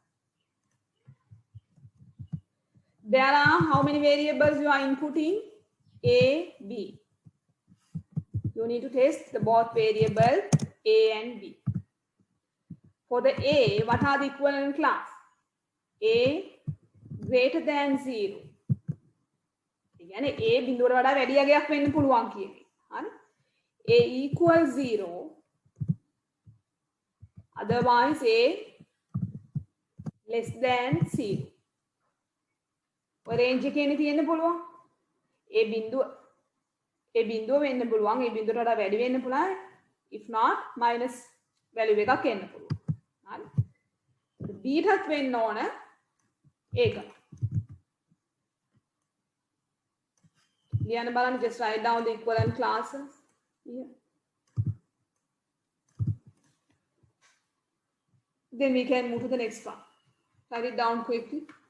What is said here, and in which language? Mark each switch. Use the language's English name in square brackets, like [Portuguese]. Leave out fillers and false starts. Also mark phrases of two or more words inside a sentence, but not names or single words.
[English] There are how many variables you are inputting? A, B. You need to test the both variables A and B. For the A, what are the equivalent class? A greater than 0. [Sinhala] කියන්නේ A බිඳුවට වඩා වැඩි අගයක් වෙන්න පුළුවන් කියන එක. හරි? [English] A equals 0. Otherwise A less than 0. [Sinhala] ඔය රේන්ජ් එකේනේ තියෙන්න පුළුවන්. A බිඳුව වෙන්න පුළුවන්. A බිඳුවට වඩා වැඩි වෙන්න පුළුවන්. [English] If not minus value [Sinhala] එකක් එන්න පුළුවන්. හරි? B ටත් වෙන්න ඕන ඒක. ලියන්න බලන්න, [English] just write down the equivalent classes here. Then we can move to the next one. Write it down quickly.